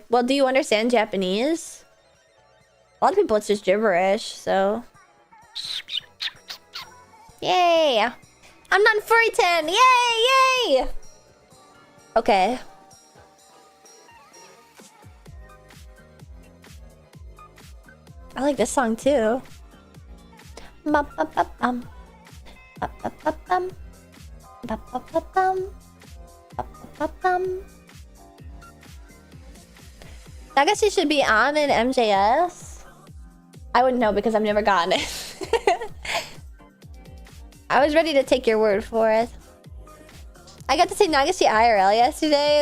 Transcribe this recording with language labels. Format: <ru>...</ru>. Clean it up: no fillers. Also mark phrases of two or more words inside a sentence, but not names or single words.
<en>Well, do you understand Japanese? A lot of people, it's just gibberish, so... Yay! I'm not furry 10! Yay! Yay! Okay. I like this song too. Ba-ba-ba-bum. Ba-ba-ba-bum. Ba-ba-ba-bum. Ba-ba-ba-bum. I guess you should be on in MJS. I wouldn't know because I've never gotten it. I was ready to take your word for it. I got to see Nagashi IRL yesterday.</en>